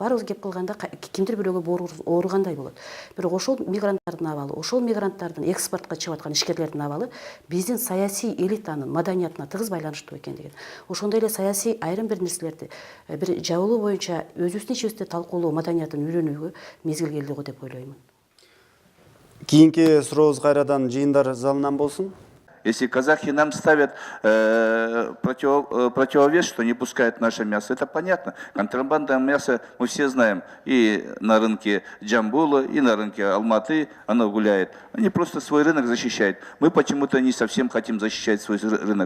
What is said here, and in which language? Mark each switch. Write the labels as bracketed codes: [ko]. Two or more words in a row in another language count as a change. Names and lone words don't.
[ky] Баарыбыз кеп калганда кимдир бирөөгө ооругандай болот. Бирок ошол мигранттардын абалы, ошол мигранттардын экспортко чыгып аткан ишкерлердин абалы биздин саясий элитанын маданиятына тыгыз байланыштуу экен деген. Ошондой эле саясий айрым бир нерселерди бир жабылуу боюнча өзүбүздүн ичибизде талкуулоо маданиятын үйрөнүүгө мезгил келди го деп ойлоймун. Кийинки сурообуз кайрадан жыйындар залынан болсун. [ru] Если казахи нам ставят противовес, что не пускают наше мясо, это понятно. Контрабанда мяса мы все знаем. И на рынке Джамбула, и на рынке Алматы оно гуляет. Они просто свой рынок защищают. Мы почему-то не совсем хотим защищать свой рынок.